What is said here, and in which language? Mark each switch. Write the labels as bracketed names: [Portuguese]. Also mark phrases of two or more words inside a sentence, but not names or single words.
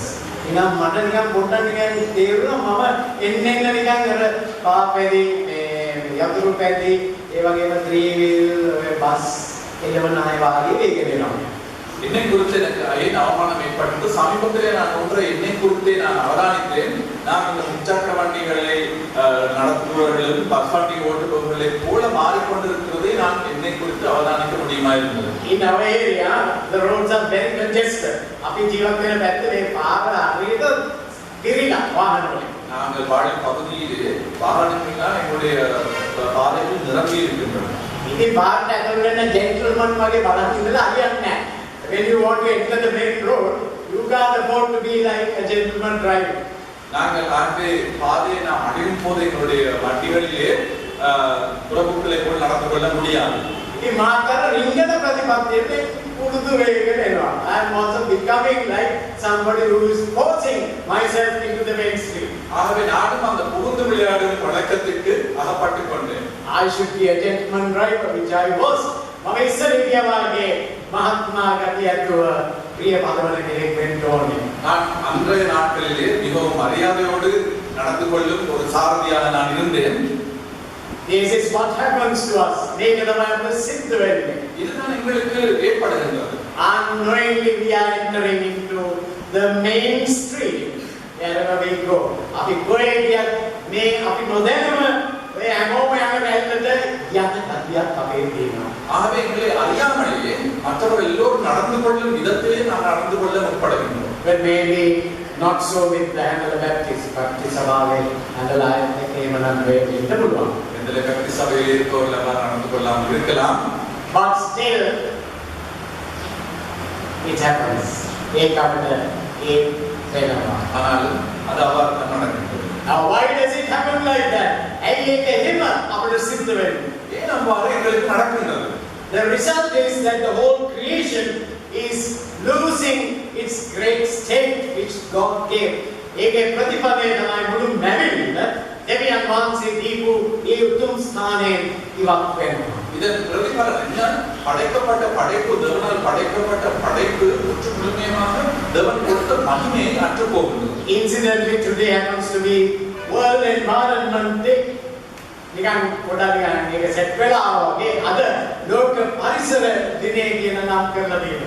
[Sinhala] නිකන් මට නිකන් පොඩ්ඩක් නිකන් තේරුණා මම එන්න නිකන් අර පාපෙදි මේ යතුරු පැදි ඒ වගේම [English] three-wheel bus [Sinhala] එළවන අය වාගේ වේගෙන යනවා. [Tamil] என்னை குறித்து எனக்கு ஏன் அவமானம் ஏற்பட்டது? சமீபத்திலே நான் ஒன்றை என்னை குறித்தே நான் அவதானித்தேன். நான் இந்த முச்சக்கர வண்டிகளை நடத்துபவர்களும் பஸ் வண்டி ஓட்டுபவர்களை போல மாறிக்கொண்டிருக்கிறதை நான் என்னை குறித்து அவதானிக்க முடியுமா இருந்தது. [English] In our area, the roads are very congested. [Sinhala] අපි ජීවත් වෙන පැත්ත මේ පාර හරියට පිරීලා වාහන වලින්. [Tamil] நாங்கள் வாழும் பகுதியிலே வாகனங்களால் எங்களுடைய பாதைகள் நிரம்பி இருக்கின்றன. [Sinhala] ඉතින් පාරට ඇතුල් වෙන gentleman වගේ බලන් ඉඳලා හරියන්නේ නැහැ. [English] When you want to enter the main road, you can't afford to be like a gentleman driving. [Tamil] நாங்கள் ஆகவே பாதையை நாம் அடையும் போது எங்களுடைய வண்டிகளிலே புறப்புகளை போல் நடந்து கொள்ள முடியாது. [Sinhala] ඉතින් මාතර රිංගන ප්‍රතිපත්තියේ පුරුදු වෙගෙන එනවා. [English] I am also becoming like somebody who is forcing myself into the mainstream. [Tamil] ஆகவே நானும் அந்த புகுந்து விளையாடும் பழக்கத்திற்கு அகப்பட்டுக் கொண்டேன். [English] I should be a gentleman driver, which I was. [Sinhala] මම ඉස්සර හිටියා වාගේ මහත්මා ගතියතුව ප්‍රිය පදවල කෙනෙක් වෙන්න ඕනේ. [Tamil] நான் அன்றைய நாட்களிலே மிகவும் மரியாதையோடு நடந்து கொள்ளும் ஒரு சாரதியாக நான் இருந்தேன். [English] This is what happens to us. [Sinhala] මේක තමයි අපිට සිද්ධ වෙන්නේ. [Tamil] இதுதான் எங்களுக்கு ஏற்படுகின்றது. [English] Unknowingly we are entering into the mainstream wherever we go. [Sinhala] අපි කොහේ ගියත් මේ අපි නොදැනම ඔය හැමෝම යන රැල්ලට යන ගතියක් අපේ තියෙනවා. [Tamil] ஆகவே எங்களை அறியாமலேயே மற்றவர்கள் எல்லோரும் நடந்து கொள்ளும் விதத்திலே நாம் நடந்து கொள்ள முற்படுகின்றோம். [English] But maybe not so with the Handle Baptist සභාවේ Handle [Sinhala] එකේම නම් වෙන්න පුළුවන්. [Tamil] இந்த கட்டி சபையில் இருக்கவர்கள் நடந்து கொள்ளாமல் இருக்கலாம். [English] But still it happens. [Sinhala] ඒක අපිට ඒ වෙනවා. [Tamil] ஆனால் அது அவ்வாறு தான் நடக்கின்றது. [English] Now why does it happen like that? [Sinhala] ඇයි ඒක එහෙම අපිට සිද්ධ වෙන්නේ? [Tamil] ஏன் அவ்வாறு எங்களுக்கு நடக்கின்றது? [English] The result is that the whole creation is losing its great state which God gave. [Sinhala] ඒකේ ප්‍රතිපදේ තමයි මුළු මැවිල්ල දෙවියන් වහන්සේ දීපු ඒ උතුම් ස්ථානයෙන් ඉවත් වෙනවා. [Tamil] இதன் பிரதிபலன் என்ன? படைக்கப்பட்ட படைப்பு தேவனால் படைக்கப்பட்ட படைப்பு முற்று முழுமையாக தேவன் கொடுத்த மகிமையை அற்றுப் போகிறது. [English] Incidentally today happens to be World Environment Day. [Sinhala] නිකන් පොඩ්ඩක් නිකන් මේක සෙට් වෙලා වගේ අද ලෝක පරිසර දිනේ කියන නම් කරලා තියෙනවා.